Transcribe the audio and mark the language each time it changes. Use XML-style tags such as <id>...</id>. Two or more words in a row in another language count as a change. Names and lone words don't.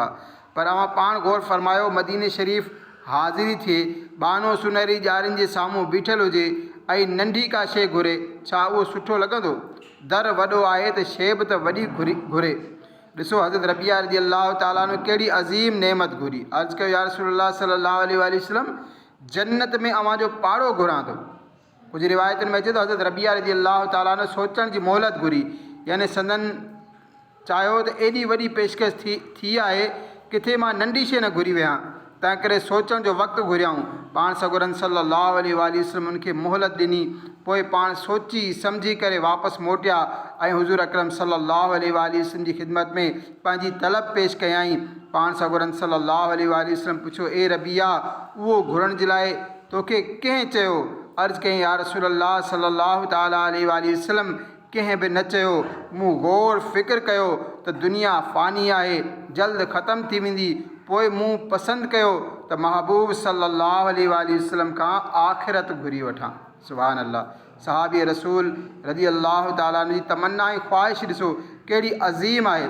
<sd>पर अवां पाण गौर फरमायो मदीने शरीफ़ हाज़िरी थिए, बानो सुनहरी ॼारियुनि जे साम्हूं बीठल हुजे ऐं नंढी का शइ घुरे, छा उहो सुठो लॻंदो? दर वॾो आहे त शइ बि त वॾी घुरे। ॾिसो हज़रत रबिया</sd> <ar>رضي الله تعالى عنه</ar> <sd>कहिड़ी अज़ीम नेमत घुरी। अर्ज़ु कयो</sd> <ar>يا رسول الله صلى الله عليه وسلم</ar> <sd>जन्नत में अवां जो पाड़ो घुरां थो। कुझु रिवायतुनि में अचे थो हज़रत रबिया</sd> <ar>رضي الله تعالى عنه</ar> <sd>सोचण जी मोहलत घुरी। यानी संदन चाहियो त एॾी वॾी पेशकश थी आहे, किथे मां नंढी शइ न घुरी वियां। तंहिं करे सोचण जो वक़्तु घुरियाऊं। पाण सगुरन</sd> <ar>صلى الله عليه وسلم</ar> <sd>उनखे मोहलत ॾिनी। पोइ पाण सोची सम्झी करे वापसि मोटिया ऐं हुज़ूर अकरम</sd> <ar>صلى الله عليه وسلم</ar> <sd>जी ख़िदमत में पंहिंजी तलब पेश कयाई। पाण सगुरन</sd> <ar>صلى الله عليه وسلم</ar> <sd>पुछियो, ए रबिया उहो घुरण जे लाइ तोखे कंहिं चयो? अर्ज़ु कयईं</sd> <ar>يا رسول الله صلى الله تعالى عليه وسلم</ar> <sd>कंहिं बि न चयो। मूं गौर फ़िक्र कयो त दुनिया फ़ानी आहे, जल्द ख़तम थी वेंदी। पोइ मूं पसंदि कयो त महबूब</sd> <ar>صلى الله عليه وسلم</ar> <sd>खां आख़िरत घुरी वठां।</sd> <ar>سبحان الله.</ar> <sd>सहाबी रसूल</sd> <ar>رضي الله تعالى</ar> <sd>जी तमन्ना ऐं ख़्वाहिश ॾिसो कहिड़ी अज़ीम आहे।</sd>